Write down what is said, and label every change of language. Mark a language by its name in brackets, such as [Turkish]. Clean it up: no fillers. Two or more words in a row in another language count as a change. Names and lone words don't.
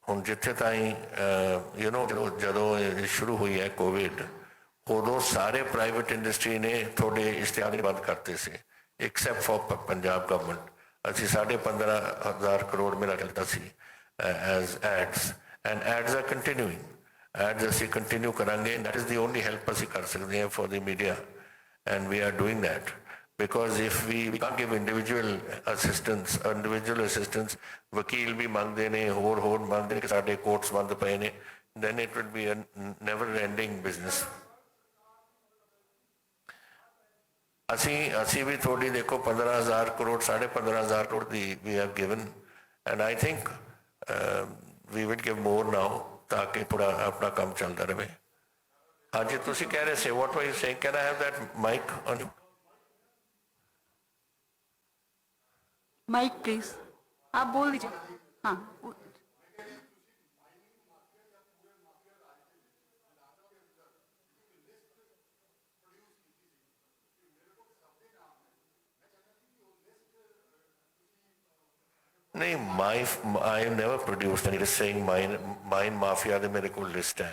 [Punjabi] ਹੁਣ ਜਿੱਥੇ ਤਾਈਂ ਜਦੋਂ ਇਹ ਸ਼ੁਰੂ ਹੋਈ ਹੈ ਕੋਵਿਡ ਉਦੋਂ ਸਾਰੇ [English] private industry [Punjabi] ਨੇ ਤੁਹਾਡੇ ਇਸ਼ਤਿਹਾਰ ਬੰਦ ਕਰਤੇ ਸੀ [English] except for Punjab government. [Punjabi] ਅਸੀਂ 15,500 ਕਰੋੜ ਮੇਰਾ ਚੱਲਦਾ ਸੀ [English] as ads, and ads are continuing. [Punjabi] ਐਡਸ ਅਸੀਂ ਕੰਟੀਨਿਊ ਕਰਾਂਗੇ। [English] that is the only help [Punjabi] ਅਸੀਂ ਕਰ ਸਕਦੇ ਹਾਂ [English] for the media, and we are doing that. Because if we can't give individual assistance, [Punjabi] ਵਕੀਲ ਵੀ ਮੰਗਦੇ ਨੇ, ਹੋਰ ਮੰਗਦੇ ਨੇ ਕਿ ਸਾਡੇ ਕੋਰਟਸ ਬੰਦ ਪਏ ਨੇ, [English] then it will be a never ending business। [Punjabi] ਅਸੀਂ ਵੀ ਥੋੜੀ ਦੇਖੋ 15,000 ਕਰੋੜ 15,500 ਕਰੋੜ ਦੀ [English] we have given, and I think we will give more now [Punjabi] ਤਾਂ ਕਿ ਥੋੜਾ ਆਪਣਾ ਕੰਮ ਚੱਲਦਾ ਰਹੇ। ਹਾਂਜੀ ਤੁਸੀਂ ਕਹਿ ਰਹੇ ਸੀ, [English] what were you saying? Can I have that mic on you? mike please, [Hindi] आप बोल दीजिए। हाँ, नहीं, [English] I have never produced any list saying mine mafia [Punjabi] ਦੇ ਮੇਰੇ ਕੋਲ ਲਿਸਟ ਹੈ।